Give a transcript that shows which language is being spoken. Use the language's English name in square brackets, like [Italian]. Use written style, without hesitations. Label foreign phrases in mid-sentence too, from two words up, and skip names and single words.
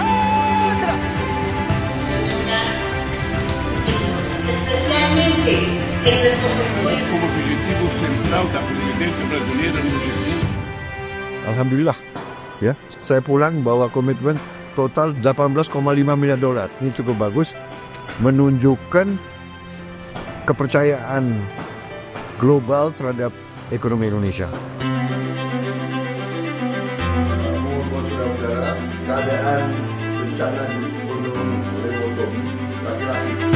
[Spanish] Especialmente en nuestros sectores. [Portuguese] Como objetivo central da presidente brasileira no G20. [Indonesian] Alhamdulillah, ya. Saya pulang bawa komitmen total 18,5 miliar dolar. Ini cukup bagus, menunjukkan kepercayaan global terhadap ekonomi Indonesia. Saudara-saudara, keadaan bencana di Gunung Lewotobi laki-laki.